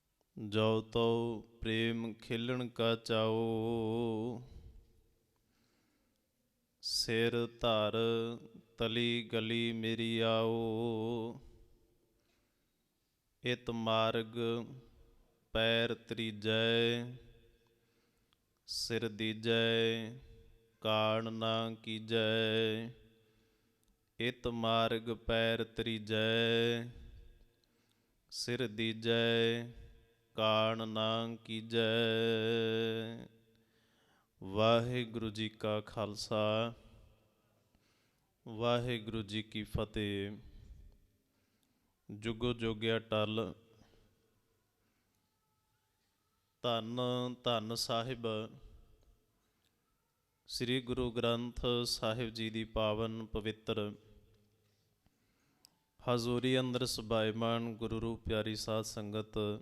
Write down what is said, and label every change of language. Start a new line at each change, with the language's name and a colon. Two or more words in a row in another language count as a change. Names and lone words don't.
Punjabi: ਜਉ ਤਉ ਪ੍ਰੇਮ ਖੇਲਣ ਕਾ ਚਾਉ, ਸਿਰੁ ਧਰਿ ਤਲੀ ਗਲੀ ਮੇਰੀ ਆਉ। ਇਤੁ ਮਾਰਗਿ ਪੈਰੁ ਧਰੀਜੈ, ਸਿਰੁ ਦੀਜੈ ਕਾਣਿ ਨ ਕੀਜੈ। ਇਤੁ ਮਾਰਗਿ ਪੈਰੁ ਧਰੀਜੈ, ਸਿਰੁ ਦੀਜੈ ਕਾਣਿ ਨ ਕੀਜੈ। ਵਾਹਿਗੁਰੂ ਜੀ ਕਾ ਖ਼ਾਲਸਾ, ਵਾਹਿਗੁਰੂ ਜੀ ਕੀ ਫ਼ਤਿਹ। ਜੁਗੋ ਜੁਗ ਅਟੱਲ। ਧੰਨ ਧੰਨ ਸਾਹਿਬ ਸ੍ਰੀ ਗੁਰੂ ਗ੍ਰੰਥ ਸਾਹਿਬ ਜੀ ਕੀ ਪਾਵਨ ਪਵਿੱਤਰ ਹਜ਼ੂਰੀ ਅੰਦਰ ਸੁਸ਼ੋਭਿਤ ਗੁਰੂ ਰੂਪ ਪਿਆਰੀ ਸਾਧ ਸੰਗਤ।